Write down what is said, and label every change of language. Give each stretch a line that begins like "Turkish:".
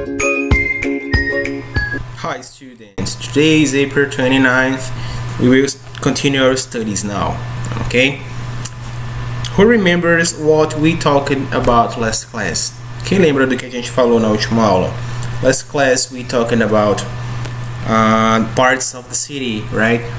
English: Hi students, today is April 29th. We will continue our studies now, okay? Who remembers what we talked about last class?
Portuguese: Quem lembra do que a gente falou na última aula?
English: Last class we talking about parts of the city, right?